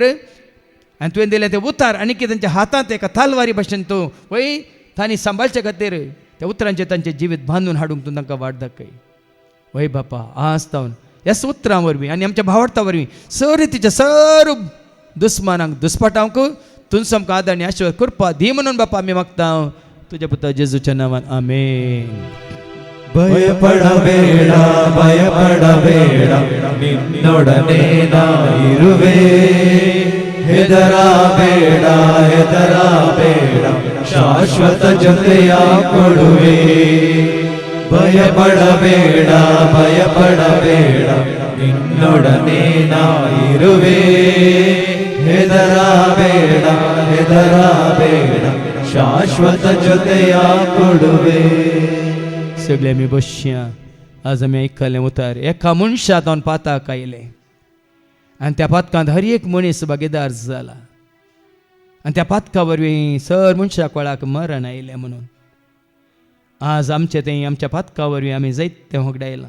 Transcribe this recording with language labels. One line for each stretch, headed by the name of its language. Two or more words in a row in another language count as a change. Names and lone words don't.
Konkani: आनी तुवें दिलें तें उतार आनी कितें तांच्या हातांत एका तालवारी भशेन तूं वय तांणी सांबाळचे खातीर त्या उतरांचेर तांचें जिवीत बांदून हाडूंक तूं तांकां वाट दाखय. वय बापा, आज तावन ह्या उतरां वरवीं आनी आमच्या भावार्था वरवीं सरीतीच्या सर्व दुस्मानांक दुस्पटावंक तुमचो आमकां आदार आनी आशिर्वाद कृपा दी म्हणून बापा आमी मागता तुज्या पुता जेजूच्या नांवान. आमेन.
Kannada: ಭಯಪಡಬೇಡ ಭಯಪಡಬೇಡ ನಿನ್ನೊಡನೆ ನಾ ಇರುವೆ. ಹೆದರಬೇಡ ಹೆದರಬೇಡ ಶಾಶ್ವತ ಜೊತೆಯ ಕೊಡುವೆ. ಭಯಪಡಬೇಡ ಭಯಪಡಬೇಡ ನಿನ್ನೊಡನೆ ನಾ ಇರುವೆ. ಹೆದರಬೇಡ ಹೆದರಬೇಡ ಶಾಶ್ವತ ಜೊತೆಯ ಕೊಡುವೆ.
Konkani: सगळे आमी बसया. आज आमी आयकल्लें उतार एका मनशांत हांव पाताक आयलें आनी त्या पातकांत हर एक मनीस भागीदार जाला. आनी त्या पातका वरवीं सर मनशा कोळाक मरण आयलें म्हणून आज आमचें तें आमच्या पातका वरवीं आमी जायतें होगडायलां.